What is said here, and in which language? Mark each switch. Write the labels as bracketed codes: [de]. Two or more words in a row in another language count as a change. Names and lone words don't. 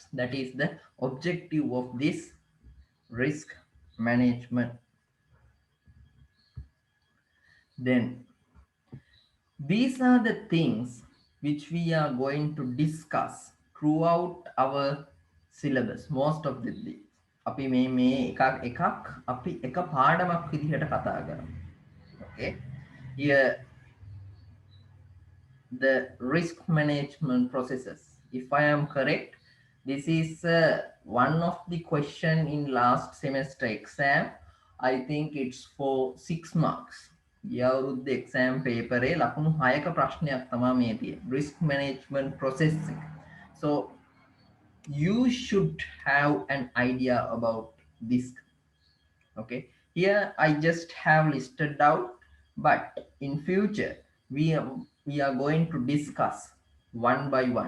[en] That is the objective of this risk management. Then these are the things which we are going to discuss throughout our syllabus. Most of the things. [si] අපි මේ එකක් අපි එක පාඩමක් විදිහට කතා කරමු. [en] Okay. Here the risk management processes. If I am correct, this is one of the question in last semester exam. I think it's for 6 marks. [si] යවුරුද්ද [en] exam paper [si] ලකුණු 6ක ප්‍රශ්නයක් තමයි මේ තියෙන්නේ. [en] Risk management process. So you should have an idea about this. Okay, here I just have listed out, but in future we are going to discuss one by one.